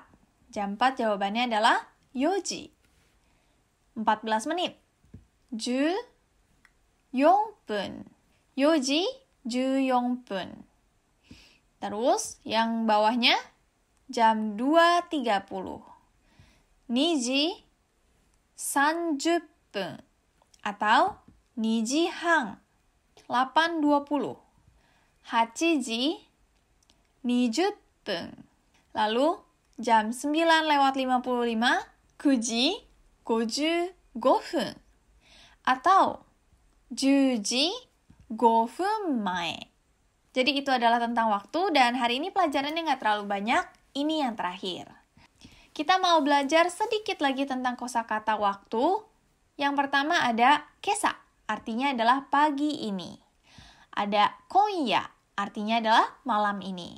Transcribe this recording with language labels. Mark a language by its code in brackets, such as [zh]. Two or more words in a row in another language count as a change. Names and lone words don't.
[id] Jam 4 jawabannya adalah yoji. 14 menit. 14分. [ja] 四時14分. [id] Terus yang bawahnya jam 2.30. [ja] 2 時30分atau 2時半 8.20. 8時20分. [id] Lalu jam 9:55, [ja] 9 時55分 [id] atau [ja] 10時5分前. [id] Jadi itu adalah tentang waktu dan hari ini pelajarannya nggak terlalu banyak. Ini yang terakhir. Kita mau belajar sedikit lagi tentang kosakata waktu. Yang pertama ada kesa, artinya adalah pagi ini. Ada konya, artinya adalah malam ini.